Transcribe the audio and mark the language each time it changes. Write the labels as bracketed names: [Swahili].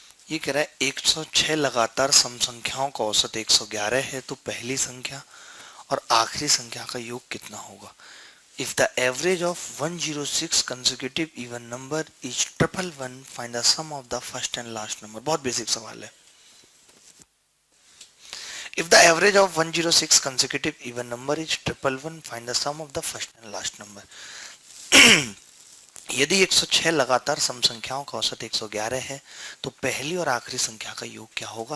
[Hindi] ये कह रहा है 106 लगातार सम संख्याओं का औसत 111 है, तो पहली संख्या और आखिरी संख्या का योग कितना होगा? [English] If the average of 106 consecutive even number is 111, find the sum of the first and last number। [Hindi] बहुत बेसिक सवाल है। [English] If the average of 106 consecutive even number is 111, find the sum of the first and last number। [Hindi] यदि 106 लगातार सम संख्याओं का औसत 111 है, तो पहली और आखिरी संख्या का योग क्या होगा?